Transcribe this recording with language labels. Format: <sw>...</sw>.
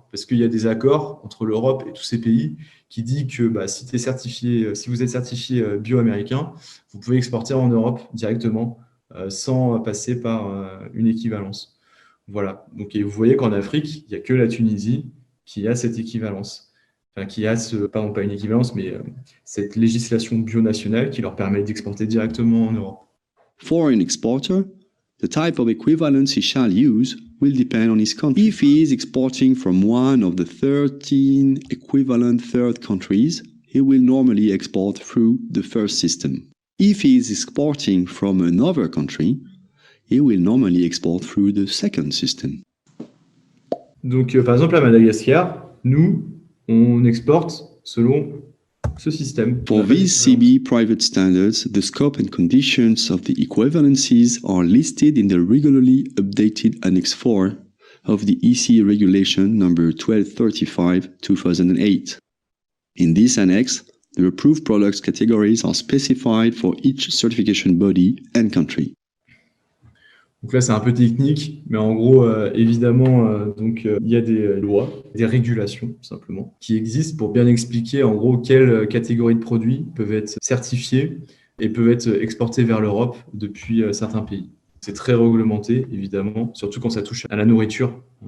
<fr>Parce qu'il y a des accords entre l'Europe et tous ces pays qui disent que si vous êtes certifié bio américain, vous pouvez exporter en Europe directement sans passer par une équivalence. Voilà. Donc, et vous voyez qu'en Afrique, il n'y a que la Tunisie qui a cette équivalence. Enfin, qui a pas une équivalence, mais cette législation bio-nationale qui leur permet d'exporter directement en Europe.</fr> <en>For an exporter, the type of equivalence he shall use will depend on his country. If he is exporting from one of the 13 equivalent third countries, he will normally export through the first system. If he is exporting from another country, he will normally export through the second system.</en> <fr>Donc, par exemple, à Madagascar, nous, on exporte selon ce système.</fr> <en>For these CB private standards, the scope and conditions of the equivalencies are listed in the regularly updated Annex 4 of the EC Regulation number 1235/2008. In this annex, the approved products categories are specified for each certification body and country.</en> <fr>Donc là, c'est un peu technique, mais en gros, évidemment, il y a des lois, des régulations, tout simplement, qui existent pour bien expliquer, en gros, quelles catégories de produits peuvent être certifiées et peuvent être exportés vers l'Europe depuis certains pays. C'est très réglementé, évidemment, surtout quand ça touche à la nourriture.</fr>